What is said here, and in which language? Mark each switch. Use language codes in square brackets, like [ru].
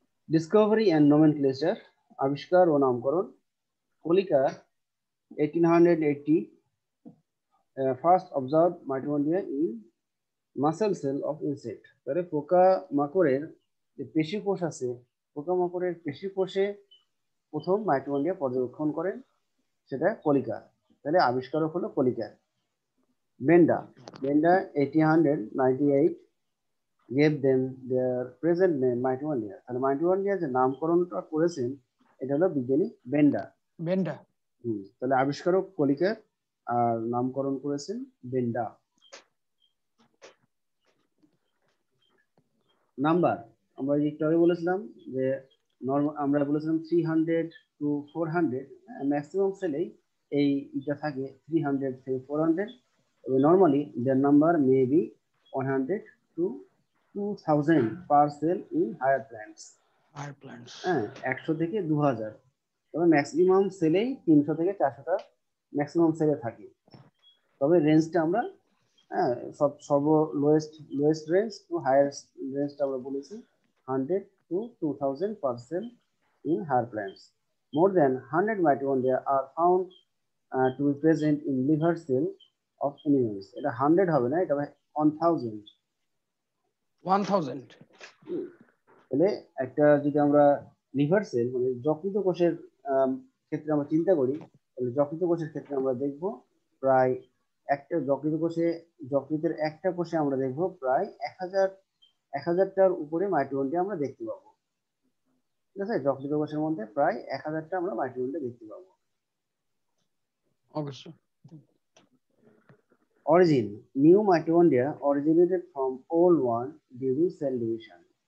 [en] discovery and nomenclature, [bn] আবিষ্কার ও নামকরণ। [en] Kolliker 1880 first observe mitochondria in muscle cell of insect. [bn] তাহলে পোকা মাকড়ের যে পেশি কোষ আছে, পোকা মাকড়ের পেশি কোষে প্রথম মাইটোকন্ড্রিয়া পর্যবেক্ষণ করেন, সেটা কলিকা। তাহলে আবিষ্কারক হলো কলিকা। [en] Benda, Benda 1898 gave them their present name mitochondria। [bn] তাহলে মাইটোকন্ড্রিয়া যে নামকরণটা করেছেন এটা হলো বিজ্ঞানী বেন্ডা। বেন্ডা। তাহলে আবিষ্কারক কলিকা আর নামকরণ করেছেন বেন্ডা। নাম্বার, আমরা একটু আগে বলেছিলাম যে আমরা বলেছিলাম 300 টু 400, ম্যাক্সিমাম সেলেই এই এটা থাকে 300 থেকে 400। [en] Normally there number may be 100 to 2000 per cell in higher plants. Higher plants, [bn] হ্যাঁ, 100 থেকে 2000, তবে ম্যাক্সিমাম সেলেই 300 থেকে 400টা ম্যাক্সিমাম সেলে থাকে। তবে রেঞ্জটা আমরা, হ্যাঁ, সর্ব লোয়েস্ট রেঞ্জ টু হাইয়েস্ট রেঞ্জটা আমরা বলেছি [en] 100 to 2000 per cell in higher plants. More than 100 mitochondria are found to be present in liver cell of animals. [bn] এটা 100 হবে না, এটা হবে 1000। 1000। তাহলে একটা যদি আমরা লিভার সেল মানে যকৃত কোষের ক্ষেত্রে আমরা চিন্তা করি, তাহলে যকৃত কোষের ক্ষেত্রে আমরা দেখব প্রায় একটা যকৃতের একটা কোষে আমরা দেখব প্রায় 1000টার উপরে মাইটোকন্ড্রিয়া আমরা দেখতে পাবো। ঠিক আছে, যকৃত কোষের মধ্যে প্রায় 1000টা আমরা মাইটোকন্ড্রিয়া দেখতে পাবো। অবশ্যই। [en] Origin, new mitochondria originated from old one during cell division.